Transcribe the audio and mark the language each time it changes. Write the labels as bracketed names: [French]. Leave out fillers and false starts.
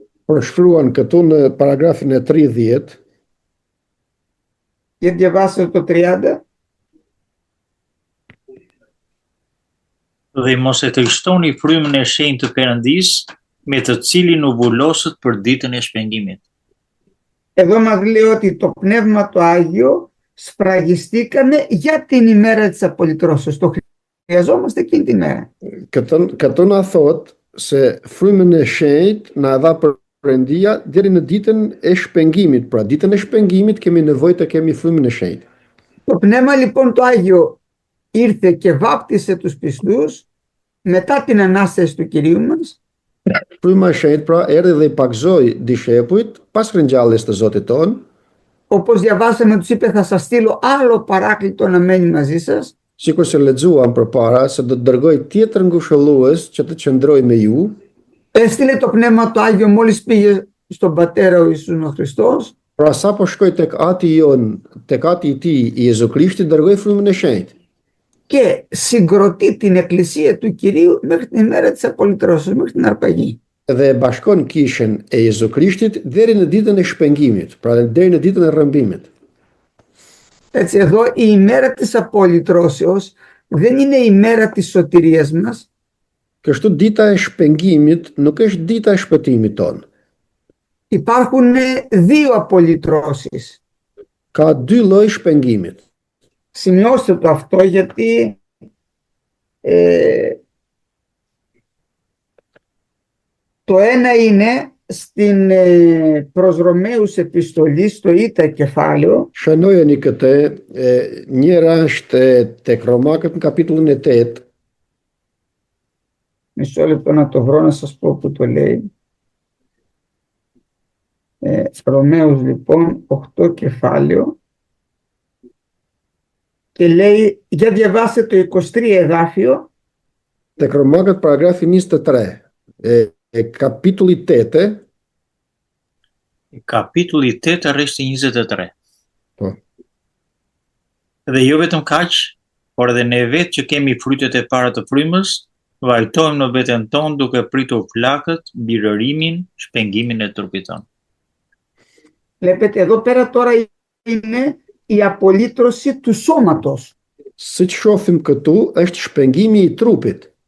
[Albanian] Përshkruan këtu në paragrafin e 30. [Greek] και διαβάσετε το 30. [Albanian] Dhe mos e trishtoni frymën e shenjtë të Perëndisë, me të cilin u vullosët për ditën e shpengimit. [Greek] Εδώ μας λέει ότι το Πνεύμα το Άγιο σφραγιστήκαμε για την ημέρα της απολυτρώσεως. Το χρειαζόμαστε εκείνη την ημέρα. [Albanian] Këtu na thot se frymën e shenjtë na dha Perëndia deri në ditën e shpengimit. Pra ditën e shpengimit kemi nevojë të kemi frymën e shenjtë. [Greek] Το Πνεύμα λοιπόν το Άγιο ήρθε και βάπτισε τους πιστούς μετά την Ανάσταση του Κυρίου μας. [Albanian] Fryma e shenjtë pra erdhi dhe i pagzoi dishepujt pas ringjalljes të Zotit ton. [Greek] Όπως διαβάσαμε, τους είπε θα σας στείλω άλλο παράκλητο να μένει μαζί σας. [Albanian] Sikur se lexuam përpara se do të dërgoj tjetër ngushëllues që të qëndrojë me ju. [Greek] Έστειλε το Πνεύμα το Άγιο μόλις πήγε στον Πατέρα ο Ιησούς ο Χριστός. [Albanian] Pra sa po shkoj tek Ati i Tij, i Jezu Krishtit, dërgoi frymën e shenjtë. [Greek] Και συγκροτεί την Εκκλησία του Κυρίου μέχρι την ημέρα της απολυτρώσεως, μέχρι την αρπαγή. [Albanian] Dhe e bashkon kishën e Jezu Krishtit deri në ditën e shpengimit, pra deri në ditën e rrëmbimit. [Greek] Έτσι εδώ η ημέρα της απολυτρώσεως δεν είναι η ημέρα της σωτηρίας μας. [Albanian] Kështu dita e shpengimit nuk është dita e shpëtimit ton. [Greek] Υπάρχουν δύο απολυτρώσεις. [Albanian] Ka dy lloj shpengimit. [Greek] Σημειώστε το αυτό γιατί το ένα είναι στην προς Ρωμαίους επιστολή στο Ήτα κεφάλαιο. [Albanian] Shënojeni këtë, njëra është tek Romakët në kapitullin e 8. [Greek] Μισό λεπτό να το βρω να σας πω που το λέει. Ρωμαίους λοιπόν 8 κεφάλαιο. Και λέει, για διαβάστε το 23 εδάφιο. [Albanian] Tek Romakët paragrafi 23, kapitulli 8. Kapitulli 8, rreshti 23. Po. Dhe jo vetëm kaq, por edhe ne vetë që kemi frytet e para të frymës, vajtojmë në veten tonë duke pritur flakët, mbi rërimin, shpengimin e trupit tonë. [Greek] Βλέπετε εδώ πέρα τώρα είναι η απολύτρωση του σώματος. [Albanian] Siç shohim këtu është shpengimi i trupit.